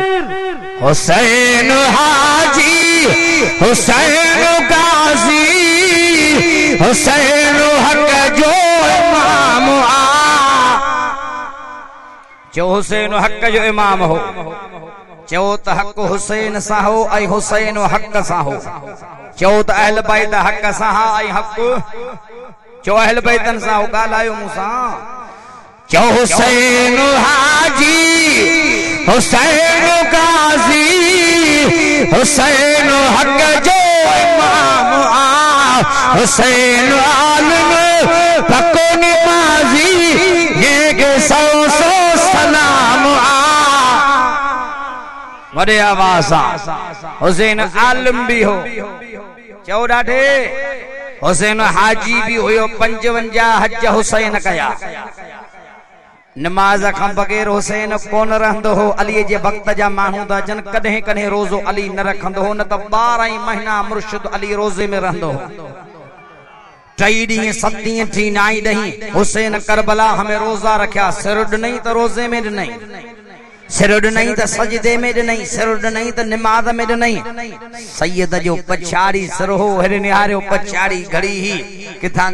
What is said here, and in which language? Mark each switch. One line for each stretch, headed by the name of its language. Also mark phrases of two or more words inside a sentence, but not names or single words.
Sindhi: हुसैन हाजी हुसैन गाजी हुसैन हक जो इमाम जो हुसैन हक जो इमाम हो चो त हक हुसैन सा हो ऐं हुसैन हक सा हो चो त अहल बैत हक सा ऐं हक चो अहल बैतन सा हो ॻाल्हायो मूंसां चो हुसैन हाजी हुसैन गाजी हुसैन हक जो इमाम हुसैन आलिम पको निमाज़ी ये के सौ सौ सलाम वडे आवाज़ हुसैन आलिम भी हो चओ ॾाढे हुसैन हाजी भी हुयो 55 हज हुसैन कया नमाज खां बगैर हुसैन कोन रहंदो हो अली जे वक्त जा माण्हू त जन कॾहिं कॾहिं रोज़ो अली न रखंदो हो न त 12 महीना मुर्शिद अली रोज़े में रहंदो हो 3 ॾींहं 7 ॾींहं 3 9 ॾींहं हुसैन करबला हमें रोज़ा रखिया सिर ॾिनई त रोज़े में ॾिनई सिर ॾिनई त सजदे में ॾिनई सिर ॾिनई त निमाज़ में ॾिनई सैयद जो पछाड़ी सिर हो हेरे निहारियो पछाड़ी घड़ी ही किथां